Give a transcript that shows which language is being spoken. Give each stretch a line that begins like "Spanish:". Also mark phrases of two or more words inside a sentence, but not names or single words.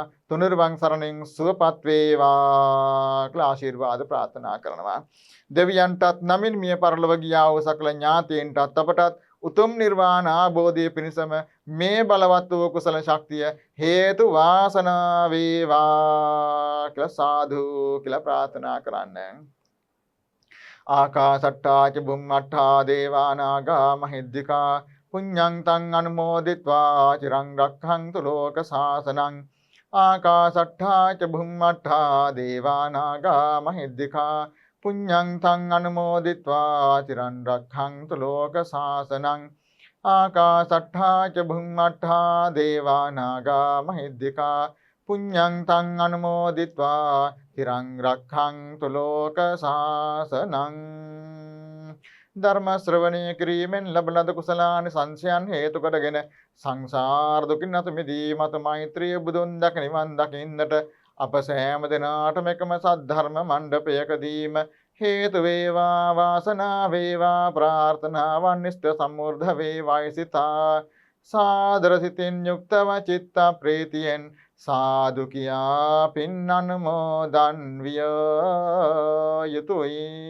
Sinhala: තුනුරුවන් සරණින් සුවපත් වේවා කියලා ආශිර්වාද ප්‍රාර්ථනා කරනවා. දෙවියන්ටත් නමින් මිය පරලොව ගියා වූ සකල ඥාතීන්ටත් අපටත් උතුම් නිර්වාණ ආબોධය පිණිසම මේ බලවත් වූ කුසල ශක්තිය හේතු වාසනා වේවා කියලා සාදු කියලා ප්‍රාර්ථනා කරන්න.
Pali: ආකාසට්ටා ච බුම්මට්ටා දේවා නාග මහිද්దికා පුඤ්ඤං තං අනුමෝදිත්වා චිරං රක්ඛන්තු ලෝක සාසනං. ආකාසට්ටා ච බුම්මට්ටා දේවා නාග මහිද්దికා පුඤ්ඤං තං අනුමෝදිත්වා චිරං රක්ඛන්තු ලෝක සාසනං. ආකාසට්ටා ච බුම්මට්ටා දේවා නාග මහිද්దికා පුඤ්ඤං තං අනුමෝදිත්වා චිරං රක්ඛන්තු ලෝක සාසනං.
Sinhala: ධර්ම ශ්‍රවණය කිරීමෙන් ලබන ලද කුසලානි සංසයන් හේතු කොටගෙන සංසාර දුකින් අත මිදී මත මෛත්‍රිය බුදුන් දක නිවන් දකින්නට අප සෑම දිනාටම එකම සද්ධර්ම මණ්ඩපයකදීම හේතු වේවා වාසනාව වේවා ප්‍රාර්ථනාවන් ඉෂ්ට සම්මුර්ධ වේවායි සිතා සාදර සිතින් යුක්තව චිත්ත ප්‍රීතියෙන් සාදු කියා පින් අනුමෝදන් විය යුතුයි.